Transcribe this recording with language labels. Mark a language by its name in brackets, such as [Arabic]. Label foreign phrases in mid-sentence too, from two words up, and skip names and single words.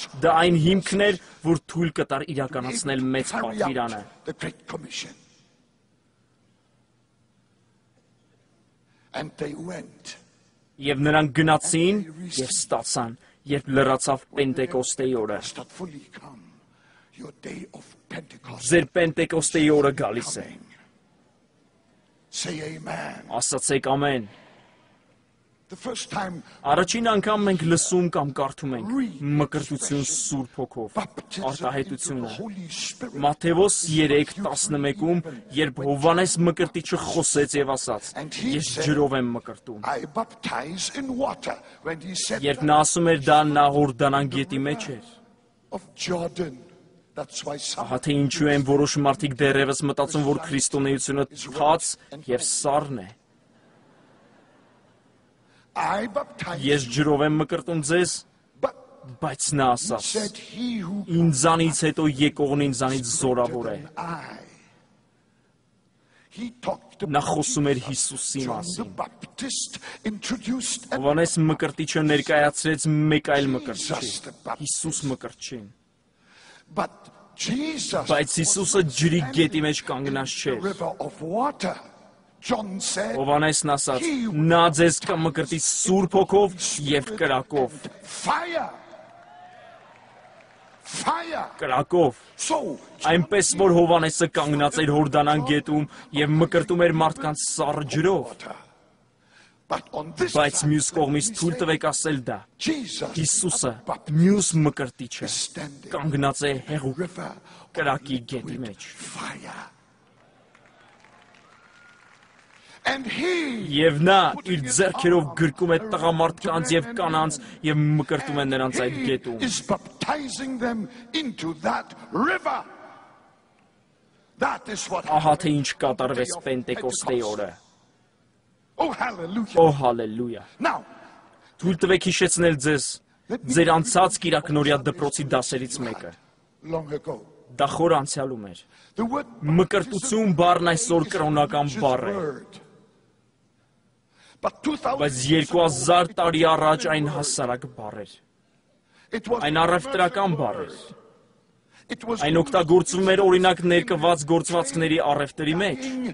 [Armenian] Դա այն հիմքն էր, որ թույլ կտար իրականացնել մեծ [English] carry [Armenian] պատվիրանը։ [English] out the Great Commission. And they went. [Armenian] Եվ նրանք գնացին եւ ստացան, երբ լրացավ Պենտեկոստեի օրը։ [English] Must not fully come. Your day of Pentecost. [Armenian] Ձեր Պենտեկոստեի օրը գալիս է։ [English] Say amen. [Armenian] Ասացեք ամեն։ [English] The first time [Armenian] Առաջին անգամ մենք լսում կամ կարդում ենք մկրտություն Սուրբ Հոգով, [English] baptism into the [Armenian] արտահայտությունը։ [English] Holy Spirit. [Armenian] Մատթեոս 3:11-ում, երբ Հովհաննես մկրտիչը խոսեց եւ ասաց. Ես ջրով եմ մկրտում։ [English] I baptize in water. When he said [Armenian] Երբ [English] that [Armenian] նա ասում էր դա նա Հորդանան գետի մեջ էր։ [English] of Jordan. That's why some [Armenian] Ահա թե ինչու են որոշ մարդիկ դեռևս մտածում, որ քրիստոնեությունը թաց եւ սառն է։ [English] I baptize. [Armenian] Ես ջրով եմ մկրտում ձեզ, [English] But [Armenian] բայց նա ասաց. [English] said he who [Armenian] Ինձանից հետո եկողն ինձանից զորավոր է։ [English] I. He talked [Armenian] Նա [English] about [Armenian] խոսում էր Հիսուսի [English] John the [Armenian] մասին։ [English] Baptist introduced and [Armenian] Հովհաննես մկրտիչը ներկայացրեց մեկ այլ մկրտչի, [English] Jesus the Baptist. [Armenian] Հիսուս մկրտչին։ [English] But Jesus [Armenian] Բայց Հիսուսը ջրի գետի մեջ կանգնած [English] the [Armenian] չէր։ [English] river of water. John said [Armenian] Հովհաննեսն ասաց. Նա ձեզ կմկրտի Սուրբ Հոգով եւ կրակով։ [English] fire. Fire. [Armenian] Կրակով։ [English] So [Armenian] Այնպես որ Հովհաննեսը կանգնած էր Հորդանան գետում եւ մկրտում էր մարդկանց սառը ջրով։ [English] water. But on this [Armenian] Բայց [English] side, [Armenian] մյուս կողմից թույլ տվեք ասել դա։ Jesus Հիսուսը [English] Baptist [Armenian] մյուս մկրտիչը [English] standing [Armenian] կանգնած է հեղուկ [English] river [Armenian] կրակի գետի մեջ։ [English] fire. And he [Armenian] Եվ նա իր ձեռքերով գրկում է տղամարդկանց եւ կանանց եւ մկրտում է նրանց այդ գետում։ [English] is baptizing them into that river. That is what [Armenian] Ահա թե ինչ կատարվեց Պենտեկոստեի օրը։ [English] Oh hallelujah. [Armenian] Օ հալելույա։ [English] Now, [Armenian] Թույլ տվեք հիշեցնել ձեզ ձեր անցած կիրակնորյա դպրոցի դասերից մեկը։ [English] long ago, [Armenian] Դա խոր անցյալում էր։ Մկրտություն բառն այսօր կրոնական բառ է։ Բայց 2000 տարի առաջ այն հասարակ բառ էր։ Այն առևտրական բառ էր։ Այն օգտագործվում էր օրինակ ներկված գործվածքների առևտրի մեջ։